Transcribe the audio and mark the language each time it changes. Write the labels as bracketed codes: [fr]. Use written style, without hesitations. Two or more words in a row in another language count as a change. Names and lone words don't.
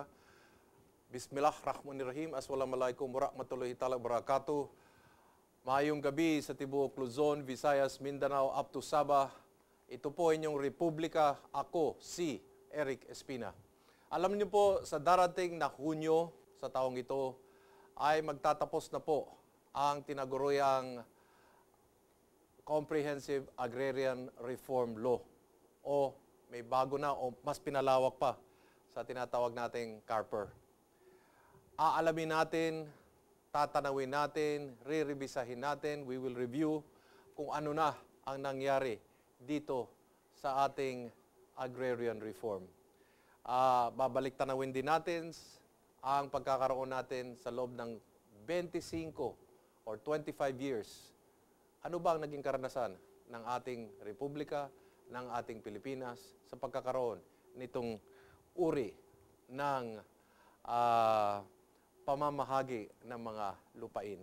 [ar] بسم الله الرحمن الرحيم، السلام عليكم ورحمة الله تعالى بركاته. [ceb] Mayong gabi sa tibuok Luzon, Visayas, Mindanao, [en] up to [ceb] Sabah. [tl] Ito po inyong Republika, ako si Eric Espina. Alam niyo po, sa darating na Hunyo sa taong ito, ay magtatapos na po ang tinaguriang Comprehensive Agrarian Reform Law. O may bago na o mas pinalawak pa sa tinatawag nating CARPER. Aalamin natin, tatanawin natin, re-revisahin natin, [en] we will review [tl] kung ano na ang nangyari dito sa ating [en] agrarian reform. [tl] Babalik tanawin din natin ang pagkakaroon natin sa loob ng 25 or 25 years. Ano ba ang naging karanasan ng ating Republika, ng ating Pilipinas sa pagkakaroon nitong uri ng pamamahagi ng mga lupain.